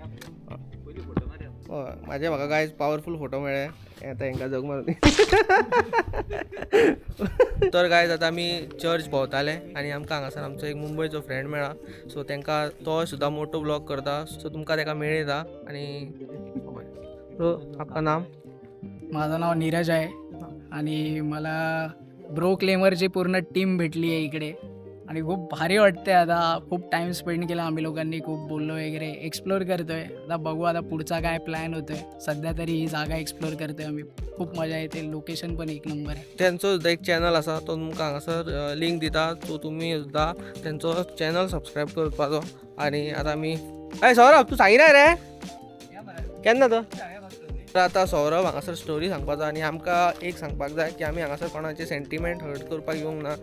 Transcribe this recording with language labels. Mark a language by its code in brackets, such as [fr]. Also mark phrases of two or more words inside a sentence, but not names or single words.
[kok] हय म्हाजे म्हाका काय पावरफूल फोटो मेळ्ळे. आतां हांकां जग मारून. तर काय जाता आमी चर्च भोंवताले आनी आमकां हांगासर आमचो एक मुंबयचो फ्रेंड मेळ्ळा. सो तांकां तो सुद्दां मोटो ब्लॉग करता, सो तुमकां ताका मेळयता. [hi] आनी सो आपका नाम? [mr] माझं नाव नीरज आहे आणि मला ब्रो क्लेमरची पूर्ण टीम भेटली आहे इकडे आणि खूप भारी वाटते. आता खूप [en] time spend [mr] केला आम्ही लोकांनी, खूप बोललो वगैरे, एक्सप्लोअर करतोय. आता बघू आता पुढचा काय प्लॅन होतोय. सध्या तरी ही जागा एक्सप्लोअर करतोय आम्ही. खूप मजा येते, लोकेशन पण एक नंबर आहे. [kok] त्यांचो सुद्दां एक चॅनल आसा, तो तुमकां हांगासर लिंक दिता. सो तुमी सुद्दां त्यांचो चॅनल सबस्क्रायब करपाचो. आनी आतां आमी हय सौरभ तूं सांगिना रे केन्ना तर आतां सौरभ हांगासर स्टोरी सांगपाचो. आनी आमकां एक सांगपाक जाय की आमी हांगासर कोणाचे [en] sentiment hurt [kok] करपाक येवंक ना.